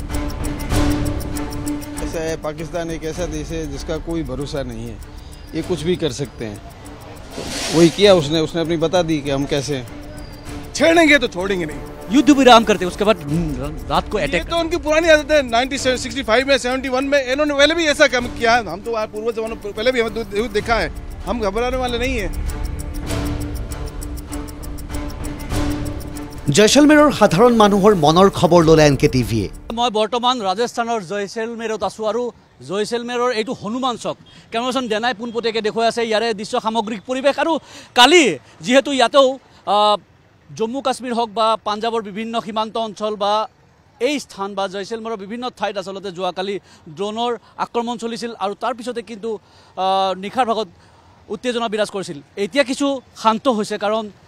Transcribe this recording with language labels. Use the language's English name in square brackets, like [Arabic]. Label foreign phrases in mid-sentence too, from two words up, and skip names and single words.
[Hindi] पाकिस्तान एक ऐसा देश है जिसका कोई भरोसा नहीं है ये कुछ भी कर सकते हैं तो वही किया उसने अपनी बता दी कि हम कैसे छेड़ेंगे तो छोड़ेंगे नहीं युद्ध विराम करते उसके बाद रात को अटैक तो उनकी पुरानी आदत है 1965 में 71 में इन्होंने पहले भी ऐसा काम किया हम तो पूर्व जमानों पहले भी हमें देखा है हम घबराने वाले नहीं है [Assamese] জয়সলমেৰৰ সাধাৰণ মানুহৰ মনৰ খবৰ ল'লে NKTVয়ে মই বৰ্তমান ৰাজস্থানৰ জয়সলমেৰত আছোঁ আৰু জয়সলমেৰৰ এইটো হনুমান চক কেমেৰাখন দেনাই পোনপটীয়াকৈ দেখুৱাই আছে ইয়াৰে দৃশ্য সামগ্ৰিক পৰিৱেশ আৰু কালি যিহেতু ইয়াতেও জম্মু কাশ্মীৰ হওক বা পাঞ্জাৱৰ বিভিন্ন সীমান্ত অঞ্চল বা এই স্থান বা জয়সলমেৰৰ বিভিন্ন ঠাইত আচলতে যোৱাকালি ড্ৰোনৰ আক্ৰমণ চলিছিল আৰু তাৰ পিছতে কিন্তু নিশাৰ ভাগত উত্তেজনা বিৰাজ কৰিছিল এতিয়া কিছু শান্ত হৈছে কাৰণ